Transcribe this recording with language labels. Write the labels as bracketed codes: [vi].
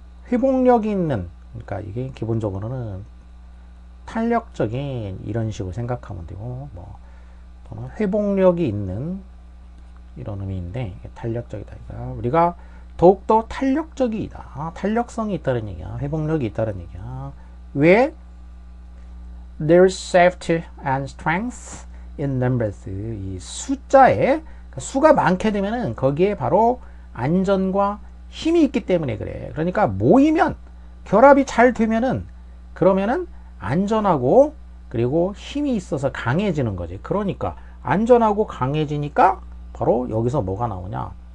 [ko] 회복력이 있는, 그러니까 이게 기본적으로는 탄력적인, 이런 식으로 생각하면 되고, 뭐 또는 회복력이 있는, 이런 의미인데, 이게 탄력적이다. 그러니까 우리가 더욱더 탄력적이다. 탄력성이 있다는 얘기야. 회복력이 있다는 얘기야. 왜? [en] There's safety and strength in numbers. [ko] 이 숫자에, 수가 많게 되면은 거기에 바로 안전과 힘이 있기 때문에 그래. 그러니까 모이면, 결합이 잘 되면은, 그러면은 안전하고 그리고 힘이 있어서 강해지는 거지. 그러니까 안전하고 강해지니까 바로 여기서 뭐가 나오냐?